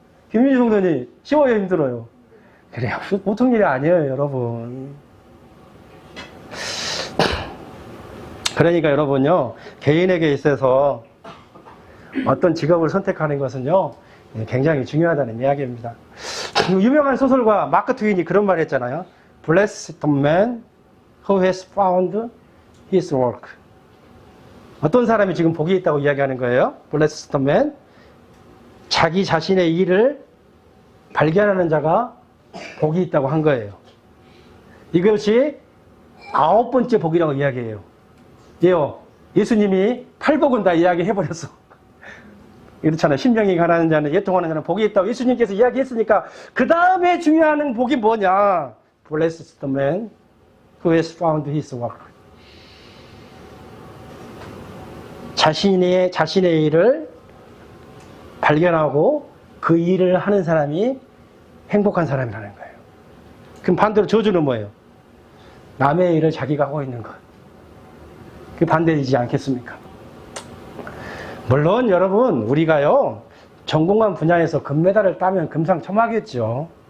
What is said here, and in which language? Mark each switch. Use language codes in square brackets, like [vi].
[ko] 김민주 성도님, 쉬워요, 힘들어요? 그래요, 보통 일이 아니에요, 여러분. 그러니까 여러분요, 개인에게 있어서 어떤 직업을 선택하는 것은요, 굉장히 중요하다는 이야기입니다. 유명한 소설가 마크 트윈이 그런 말 했잖아요. [en] Blessed the man who has found his work. [ko] 어떤 사람이 지금 복이 있다고 이야기하는 거예요? [en] Blessed the man. [ko] 자기 자신의 일을 발견하는 자가 복이 있다고 한 거예요. 이것이 9번째 복이라고 이야기해요. 예요. 예수님이 8복은 다 이야기해버렸어. 이렇잖아요. 심령이 가난한 자는, 예통하는 자는 복이 있다고 예수님께서 이야기했으니까 그 다음에 중요한 복이 뭐냐? [en] Blessed the man who has found his work. [ko] 자신의 일을 발견하고 그 일을 하는 사람이 행복한 사람이라는 거예요. 그럼 반대로 저주는 뭐예요? 남의 일을 자기가 하고 있는 것. 그게 반대이지 않겠습니까? 물론 여러분, 우리가요, 전공한 분야에서 금메달을 따면 금상첨화겠죠.